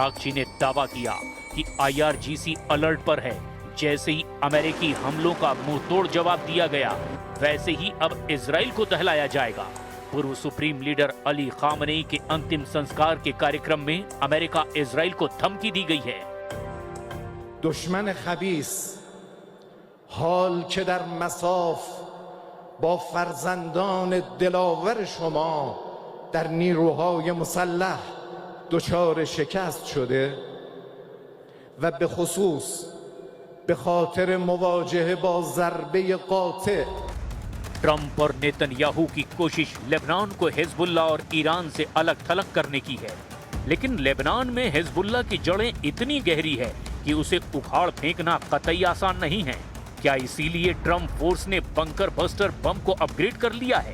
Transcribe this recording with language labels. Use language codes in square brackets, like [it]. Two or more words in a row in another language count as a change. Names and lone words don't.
[hi] अराक्ची ने दावा किया कि IRGC अलर्ट पर है, जैसे ही अमेरिकी हमलों का मुंहतोड़ जवाब दिया गया, वैसे ही अब इजराइल को दहलाया जाएगा। पूर्व [en] supreme leader [hi] अली खामनेई के अंतिम संस्कार के कार्यक्रम में अमेरिका इजराइल को धमकी दी गई है। [fa] دشمن خبیث حال که در مصاف با فرزندان دلاور شما در نیروهای مسلح دچار شکست شده و به خصوص به خاطر مواجهه با ضربه قاطع [hi] ट्रंप और नेतन्याहू की कोशिश लेबनान को हिजबुल्लाह और ईरान से अलग थलग करने की है, लेकिन लेबनान में हिजबुल्लाह की जड़ें इतनी गहरी है कि उसे उखाड़ फेंकना कतई आसान नहीं है। क्या इसीलिए ट्रंप फोर्स ने [en] bunker buster bomb [hi] को अपग्रेड कर लिया है?